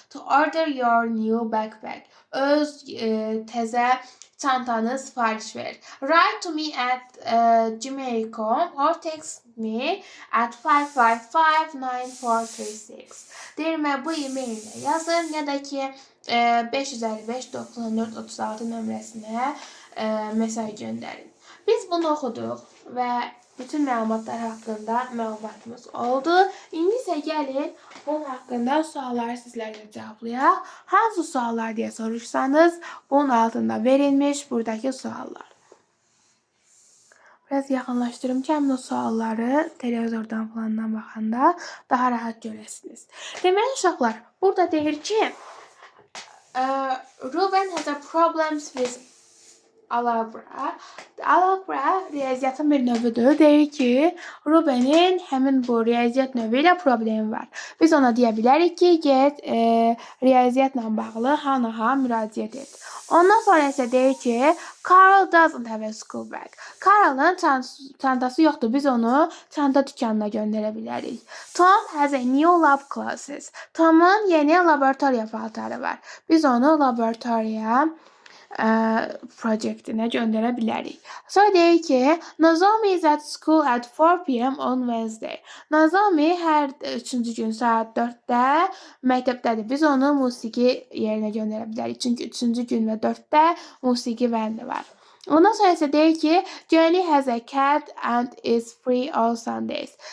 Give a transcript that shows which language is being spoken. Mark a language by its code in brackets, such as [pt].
[en] To order your new backpack. [az] Öz təzə çantanı sifariş ver. [en] Write to me at gmail.com or text me at 555-9436. [az] Deyirmə bu e-maillə yazın ya da ki 555-9436 nömrəsinə mesaj göndərin. Biz bunu oxuduq və bütün məlumatlar haqqında məlumatımız oldu. İndi isə gəlin bunun haqqında sualları sizlərlə cavablayaq. Hansı suallar deyə soruşsanız bunun altında verilmiş buradakı suallar. Biraz yaxınlaşdırım ki, həmin o sualları televizordan falandan baxanda daha rahat görəsiniz. Deməli uşaqlar, burada deyir ki, [en] Ruben has a problems with algebra. [az] Algebra riyaziyyatın bir növüdür. Deyir ki, Rubenin həmin bu riyaziyyat növü ilə problemi var. Biz ona deyə bilərik ki, get riyaziyyatla bağlı Hannah'a müraciət et. Ondan sonra isə deyir ki, [en] Carl doesn't have a school bag. [az] Carl'ın çantası yoxdur. Biz onu çanta dükanına göndərə bilərik. [en] Tom has a new lab classes. [az] Tom'un yeni laboratoriya paltarı var. Biz onu laboratoriya proyektinə göndərə bilərik. Sonra deyir ki, [en] Nozomi is at school at 4 p.m. on Wednesday. [az] Nozomi hər 3-cü gün saat 4-də məktəbdədir. Biz onu musiqi yerinə göndərə bilərik. Çünki 3-cü gün və 4-də musiqi bəndi var. Ondan sonra isə deyir ki, [en] Jenny has a cat and is free all Sundays.